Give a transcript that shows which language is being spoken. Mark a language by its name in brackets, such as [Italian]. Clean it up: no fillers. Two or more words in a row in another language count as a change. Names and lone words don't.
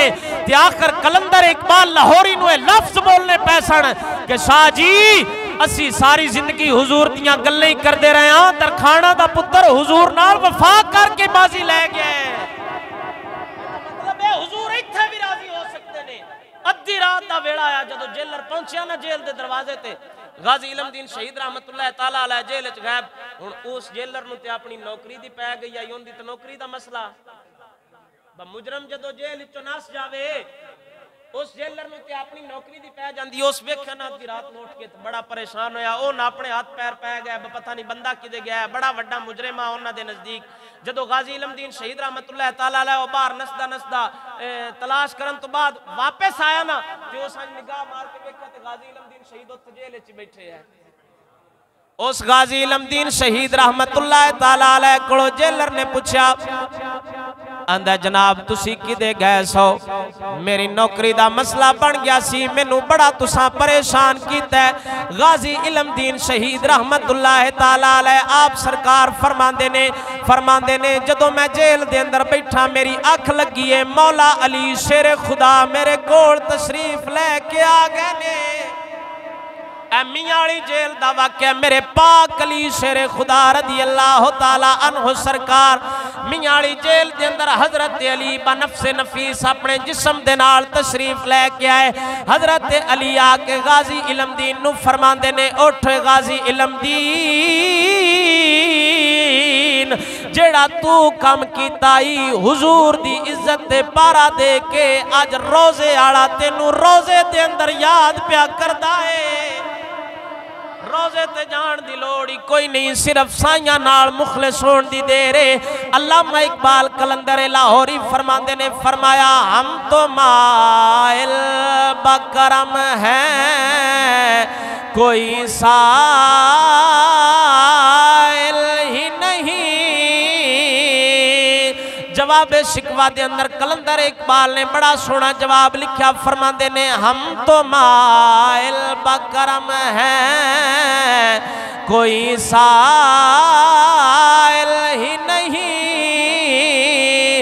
[Punjabi] تے آخر قلندر اقبال لاہوری نوں لفظ بولنے پئے سن کہ شاہ جی اسی ساری زندگی حضور دیاں گلاں ہی کرتے رہے ہاں، ترکھانا دا پتر حضور نال وفا کرکے بازی لے گیا. مطلب حضور ایتھے بھی راضی ہو سکتے نے. اَدھی رات دا ویلا آیا جدوں جیلر پہنچیا نا جیل دے دروازے تے، غازی علم دین شہید [Arabic] رحمة الله تعالى عليه [Punjabi] جیل چ غائب. ہن اس جیلر نوں تے اپنی نوکری دی پے گئی آئی، اوندی تے نوکری دا مسئلہ. مجرم جدوں جیل وچوں نس جاوے اس جیلر نوں تے اپنی نوکری دی پے جاندی. اس ویکھیا نا اَدھی رات نوں اٹھ کے بڑا پریشان ہویا، او نا اپنے ہتھ پیر پے گیا، پتا نہیں بندہ کدے گیا، بڑا وڈا مجرم آ اوہناں دے نزدیک. جدوں غازی علم دین شہید [Arabic] رحمة الله تعالى عليه [Punjabi] باہر نسدا نسدا تلاش کرن توں بعد واپس آیا نا تے اس نگاہ مار کے ویکھیا تے غازی علم دین شہید اوتھے جیل چ بیٹھے ہے. اس غازی علم دین شہید [Arabic] رحمة الله تعالى عليه [Punjabi] کولوں جیلر نے پچھیا، آندا جناب تسی کدے گئے سو? میری نوکری دا مسئلہ بن گیا سی، مینوں بڑا تساں پریشان کیتا ہے. غازی علم دین شہید [Arabic] رحمة الله تعالى عليه [Punjabi] آپ سرکار فرماندے نے جدوں میں جیل دے اندر بیٹھا میری اکھ لگی ہے، مولا علی شیرِ خدا میرے کول تشریف لے کے آ گئے نے. میانوالی جیل دا واقعہ میرے پاک علی شیرِ خدا [Arabic] رضي الله تعالى عنه [Punjabi] سرکار میانوالی جیل دے اندر حضرت علی بنفسِ نفیس اپنے جسم دے نال تشریف لے کے آئے. حضرت علی آ کے غازی علم دین نوں فرماندے نے اٹھ غازی علم دین جیہڑا توں کم کیتائی حضور دی عزت تے پہرا دے کے اج روضے آلا تینوں روضے دے اندر یاد پیا کردا ہے. روضے تے جان دی لوڑ ہی کوئی نہیں، صرف سائیاں نال مخلص ہون دی دیر ہے. علامہ اقبال قلندر لاہوری فرماندے نے فرمایا [Urdu] ہم تو مائل بہ کرم ہے کوئی سائل ہی نہیں. [Punjabi] جوابِ شکوہ دے اندر قلندر اقبال نے بڑا سوہنا جواب لکھا، فرماتے نے [Urdu] ہم تو مائل بہ کرم ہے کوئی سائل ہی نہیں.